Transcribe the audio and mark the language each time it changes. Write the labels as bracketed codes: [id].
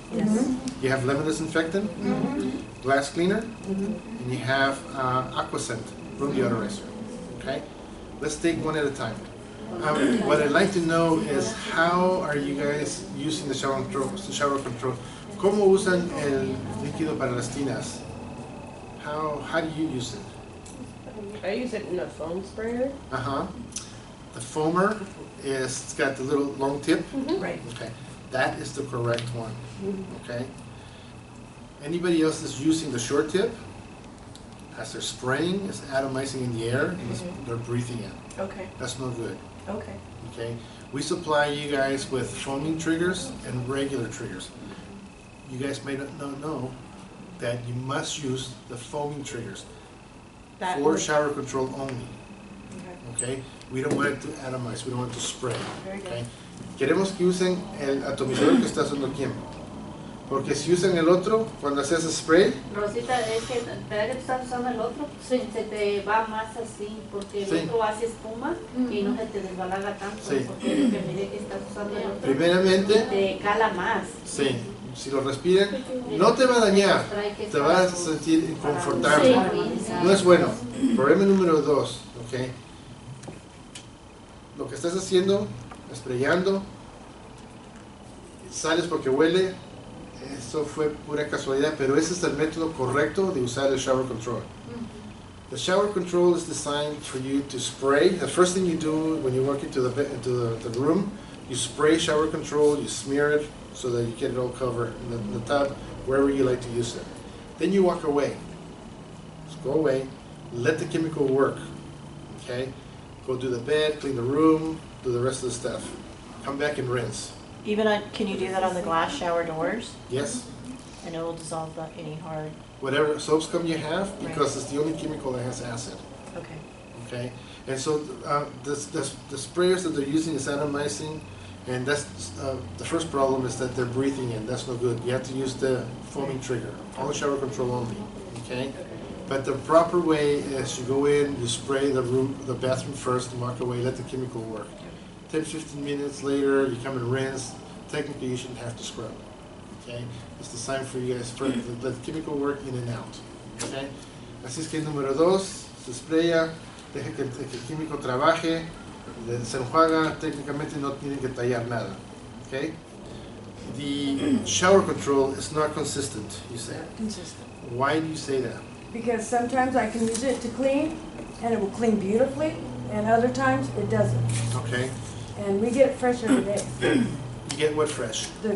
[en] Yes. you have lemon disinfectant, glass cleaner, and you have Aqua scent, room deodorizer. Okay? Let's take one at a time. What I'd like to know is how are you guys using the shower control? [es] ¿Cómo usan el líquido para las tinas? [en] How do you use it? I use it in a foam sprayer. Uh-huh. The foamer it's got the little long tip. Right. Okay. That is the correct one. Okay. Anybody else that's using the short tip, as they're spraying, is atomizing in the air and they're breathing in. Okay. That's no good. Okay. Okay. We supply you guys with foaming triggers and regular triggers. You guys may not know that you must use the foaming triggers That for would- shower control only. Okay. Okay. We don't want it to atomize. We don't want it to spray. Very good. Okay. [es] Queremos que usen el atomizador que está haciendo quién. Porque si usan el otro, cuando haces spray, Rosita, es que ¿verdad que tú estás usando el otro? Se te va más así, porque el Sí. otro hace espuma y no se te desbalaga tanto, Sí. porque es lo que miré que estás usando el otro. primeramente, Te cala más. sí, si lo respiran, no te va a dañar, te vas a sentir inconfortable. Sí. No es bueno. Problema número 2, ¿ok? Lo que estás haciendo, sprayando, sales porque huele, eso fue pura casualidad, pero ese es el método correcto de usar el shower control. [en] The shower control is designed for you to spray. The first thing you do when you walk into the room, you spray shower control, you smear it so that you get it all covered in the tub, wherever you like to use it. Then you walk away. Just go away, let the chemical work, okay? Go do the bed, clean the room, do the rest of the stuff. Come back and rinse. Even can you do that on the glass shower doors? Yes? And it will dissolve any hard. Whatever soap scum you have, because it's the only chemical that has acid. Okay. Okay, and so the sprayers that they're using is atomizing, and that's the first problem is that they're breathing in. That's no good. You have to use the foaming trigger, all shower control only. Okay, but the proper way is you go in, you spray the bathroom first, and walk away. Let the chemical work. 10-15 minutes later, you come and rinse. Technically, you shouldn't have to scrub. Okay, it's designed for you guys to let the chemical work in and out. [es] Okay, así es que número 2, se spraya, deja que el químico trabaje, se enjuaga, técnicamente no tienen que tallar nada. [en] Okay? The shower control is not consistent, you say. Consistent. Why do you say that? Because sometimes I can use it to clean, and it will clean beautifully, and other times it doesn't. Okay? And we get it fresh every day. You get what fresh?